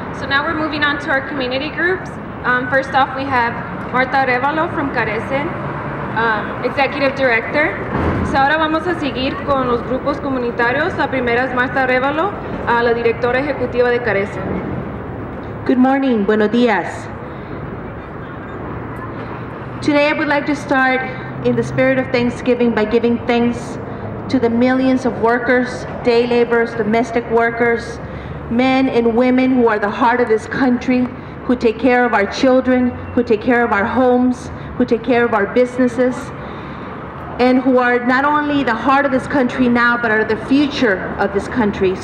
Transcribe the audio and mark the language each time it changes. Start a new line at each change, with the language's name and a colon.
English: So now we're moving on to our community groups. First off, we have Marta Arevalo from Carecen, Executive Director.
Spanish: So ahora vamos a seguir con los grupos comunitarios. La primera es Marta Arevalo, la directora ejecutiva de Carecen.
English: Good morning,
Spanish: buenos días.
English: Today I would like to start in the spirit of Thanksgiving by giving thanks to the millions of workers, day laborers, domestic workers, men and women who are the heart of this country, who take care of our children, who take care of our homes, who take care of our businesses, and who are not only the heart of this country now, but are the future of this country.